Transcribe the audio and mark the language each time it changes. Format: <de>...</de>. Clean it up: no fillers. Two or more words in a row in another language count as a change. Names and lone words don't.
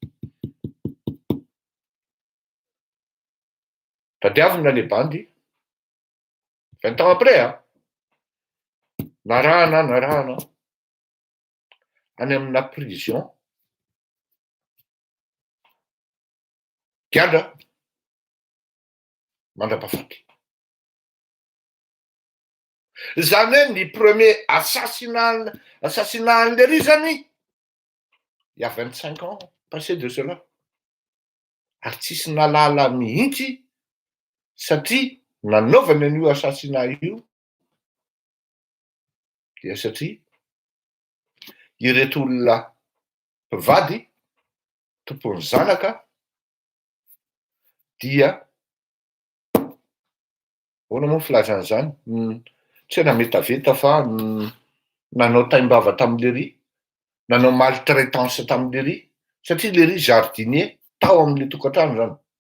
<mg>Tadiavina le bandy,</mg> <fr>20 ans après</fr> <mg>narahana any amina prison giadra mandrapahafaty. Zany hoe ny</mg> <fr>premier assassinat</fr> <mg>an'lery zany,</mg> <fr>il y a 25 ans passé de cela,</fr> <mg>ary tsisy nalala mihitsy satria nanaovany an'io assassinat io dia satria ireto olona mpivady tompony zanaka dia ahoana moa filazan'izany, tsy hoe nametaveta fa nanao taimbava tamin'lery, nanao maltraitance tamin'lery, satria lery jardinier tao amin'le tokantrano zany.</mg>